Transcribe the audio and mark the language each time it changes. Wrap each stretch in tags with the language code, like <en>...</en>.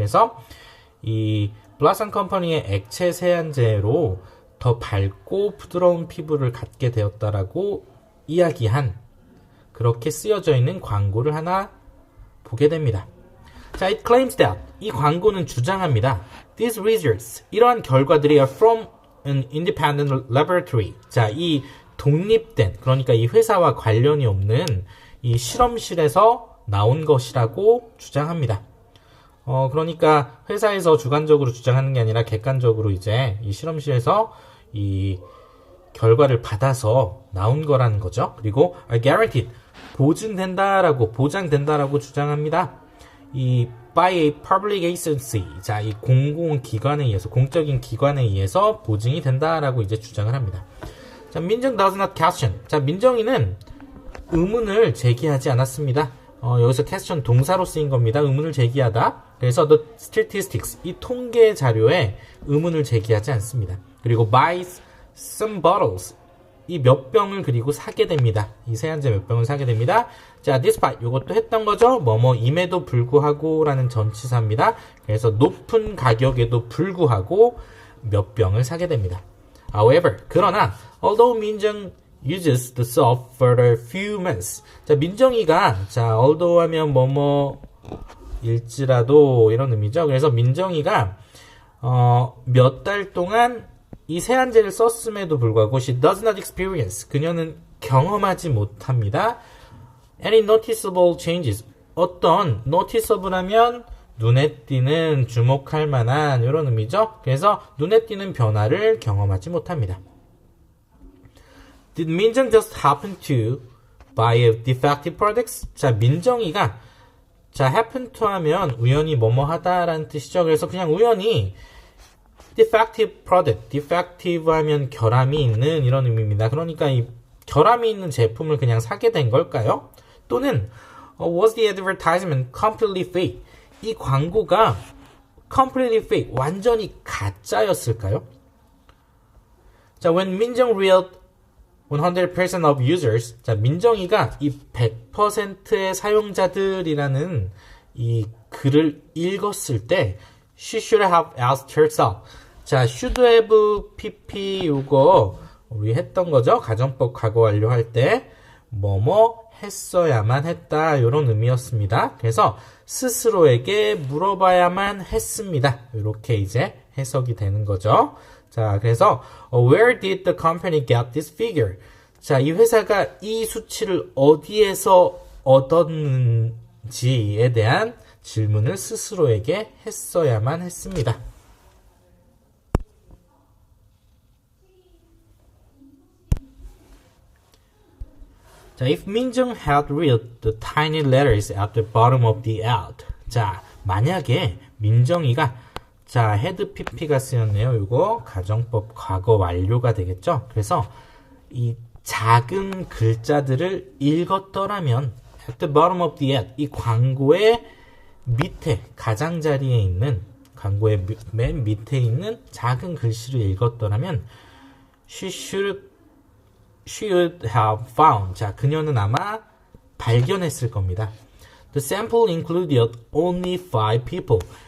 <ko>그래서 이 블라썸 컴퍼니의 액체 세안제로 더 밝고 부드러운 피부를 갖게 되었다라고 이야기한, 그렇게 쓰여져 있는 광고를 하나 보게 됩니다. 자,</ko> <en>it claims that,</en> <ko>이 광고는 주장합니다.</ko> <en>These results,</en> <ko>이러한 결과들이</ko> <en>are from an independent laboratory.</en> <ko>자, 이 독립된, 그러니까 이 회사와 관련이 없는 이 실험실에서 나온 것이라고 주장합니다. 그러니까 회사에서 주관적으로 주장하는 게 아니라 객관적으로 이제 이 실험실에서 이 결과를 받아서 나온 거라는 거죠. 그리고</ko> <en>are guaranteed,</en> <ko>보장된다라고 주장합니다. 이</ko> <en>by a public agency,</en> <ko>자, 이 공공기관에 의해서, 공적인 기관에 의해서 보증이 된다라고 이제 주장을 합니다.</ko> <en>자, 민정 does not question.</en> <ko>자, 민정이는 의문을 제기하지 않았습니다. 여기서 question 동사로 쓰인 겁니다. 의문을 제기하다. 그래서</ko> <en>the statistics,</en> <ko>이 통계 자료에 의문을 제기하지 않습니다. 그리고</ko> <en>buys some bottles,</en> <ko>이 몇 병을 그리고 사게 됩니다. 이 세안제 몇 병을 사게 됩니다. 자, despite, 요것도 했던 거죠. 임에도 불구하고 라는 전치사입니다. 그래서 높은 가격에도 불구하고 몇 병을 사게 됩니다.</ko> <en>However, 그러나 although 민정 uses the soap for a few months.</en> <ko>자, 민정이가, 자, although 하면 일지라도 이런 의미죠. 그래서 민정이가 몇 달 동안 이 세안제를 썼음에도 불구하고</ko> <en>she does not experience,</en> <ko>그녀는 경험하지 못합니다.</ko> <en>Any noticeable changes,</en> <ko>어떤 noticeable 하면 눈에 띄는, 주목할 만한 이런 의미죠. 그래서 눈에 띄는 변화를 경험하지 못합니다.</ko> <en>Did 민정 just happen to buy a defective products? 자, 민정이가</en> <ko>자, happen to 하면 우연히 뭐뭐 하다라는 뜻이죠. 그래서 그냥 우연히</ko> <en>defective product,</en> <ko>defective 하면 결함이 있는 이런 의미입니다. 그러니까 이 결함이 있는 제품을 그냥 사게 된 걸까요?</ko> <en>또는 was the advertisement completely fake?</en> <ko>이 광고가</ko> <en>completely fake,</en> <ko>완전히 가짜였을까요?</ko> <en>자, when 민정 read 100% of users,</en> <ko>자, 민정이가 이 100%의 사용자들이라는 이 글을 읽었을 때</ko> <en>she should have asked herself.</en> <ko>자, should have pp 요거 우리 했던 거죠. 가정법 과거 완료할 때 뭐뭐 했어야만 했다 이런 의미였습니다. 그래서 스스로에게 물어봐야만 했습니다. 이렇게 이제 해석이 되는 거죠.</ko> <en>자, 그래서 where did the company get this figure?</en> <ko>자, 이 회사가 이 수치를 어디에서 얻었는지에 대한 질문을 스스로에게 했어야만 했습니다.</ko> <en>자, if 민정 had read the tiny letters at the bottom of the ad.</en> <ko>자, 만약에 민정이가 자, had pp가 쓰였네요. 이거 가정법 과거 완료가 되겠죠. 그래서 이 작은 글자들을 읽었더라면</ko> <en>at the bottom of the ad,</en> <ko>이 광고의 밑에 가장자리에 있는 광고의 맨 밑에 있는 작은 글씨를 읽었더라면</ko> <en>she should have found.</en> <ko>자, 그녀는 아마 발견했을 겁니다.</ko> <en>The sample included only 5 people.</en>